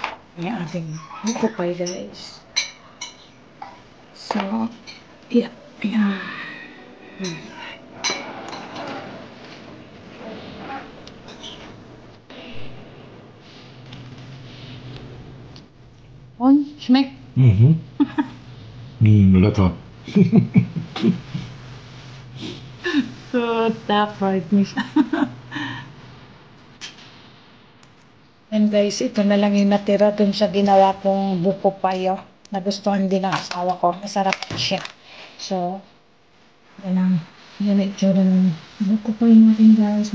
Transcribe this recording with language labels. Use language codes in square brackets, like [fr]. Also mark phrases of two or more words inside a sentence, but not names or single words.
[tl] Yung ating buko pie, guys. [en] So, yeah. Yeah. [de] On, schmeckt. Lecker. So, da freut mich. [en] And guys, [tl] ito na lang yung natira dun sa ginawa kong buko payo. Nagustuhan din ng asawa ko. Masarap siya. So, yan ang itsura ng buko payo natin, guys.